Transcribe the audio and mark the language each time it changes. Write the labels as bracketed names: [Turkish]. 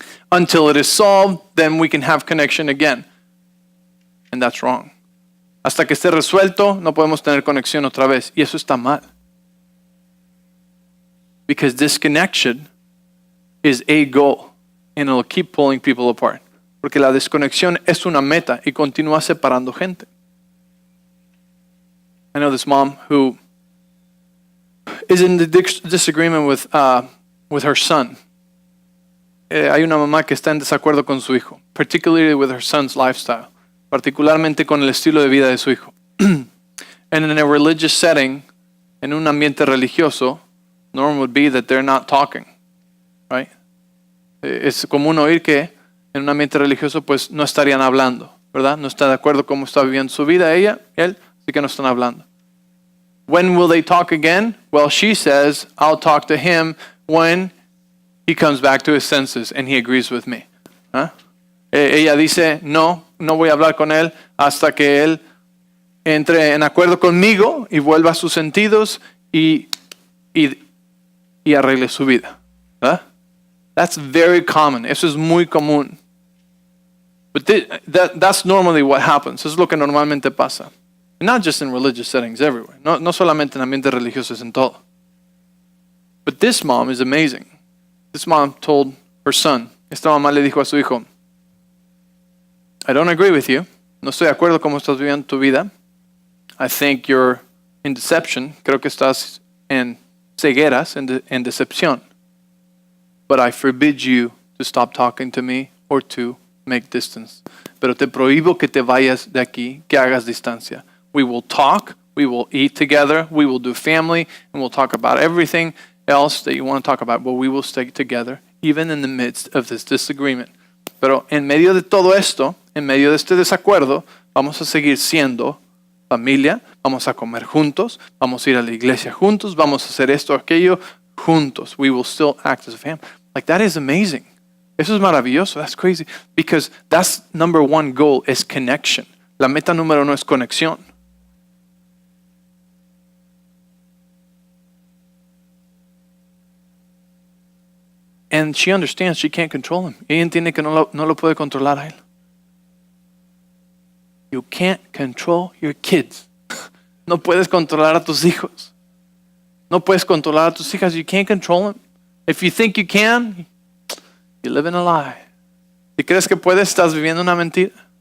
[English] Until it is solved, then we can have connection again. And that's wrong. [Spanish] Hasta que esté resuelto, no podemos tener conexión otra vez. Y eso está mal. [English] Because disconnection is a goal, and it'll keep pulling people apart. [Spanish] Porque la desconexión es una meta y continúa separando gente. [English] I know this mom who is in the disagreement with her son. [Spanish] Hay una mamá que está en desacuerdo con su hijo, [English] particularly with her son's lifestyle, [Spanish] particularmente con el estilo de vida de su hijo. [English] And in a religious setting, [Spanish] en un ambiente religioso, [English] norm would be that they're not talking, right? [Spanish] Es común oír que en un ambiente religioso pues no estarían hablando, ¿verdad? No está de acuerdo cómo está viviendo su vida ella, él, así que no están hablando. [English] When will they talk again? Well, she says, I'll talk to him when he comes back to his senses and he agrees with me. ¿Ah? [Spanish] Ella dice, no voy a hablar con él hasta que él entre en acuerdo conmigo y vuelva a sus sentidos y arregle su vida. ¿Ah? [English] That's very common. [Spanish] Eso es muy común. [English] But that's normally what happens. [Spanish] Eso es lo que normalmente pasa. [English] Not just in religious settings, everywhere. [Spanish] No solamente en ambientes religiosos, en todo. [English] But this mom is amazing. This mom told her son, [Spanish] esta mamá le dijo a su hijo, [English] I don't agree with you. [Spanish] No estoy de acuerdo cómo estás viviendo tu vida. [English] I think you're in deception. [Spanish] Creo que estás en cegueras, en decepción. [English] But I forbid you to stop talking to me or to make distance. [Spanish] Pero te prohíbo que te vayas de aquí, que hagas distancia. [English] We will talk, we will eat together, we will do family, and we'll talk about everything else that you want to talk about, but we will stay together, even in the midst of this disagreement. [Spanish] Pero en medio de todo esto, en medio de este desacuerdo, vamos a seguir siendo familia, vamos a comer juntos, vamos a ir a la iglesia juntos, vamos a hacer esto, aquello juntos. [English] We will still act as a family. Like, that is amazing. [Spanish] Eso es maravilloso. [English] That's crazy. Because that's number one goal is connection. [Spanish] La meta número uno es conexión. [English] And she understands she can't control him. [Spanish] Ella entiende que no lo puede controlar a él. [English] You can't control your kids. [Spanish] No puedes controlar a tus hijos. No puedes controlar a tus hijas. [English] You can't control them. If you think you can, you live in a lie. [Spanish] Si crees que puedes, estás viviendo una mentira.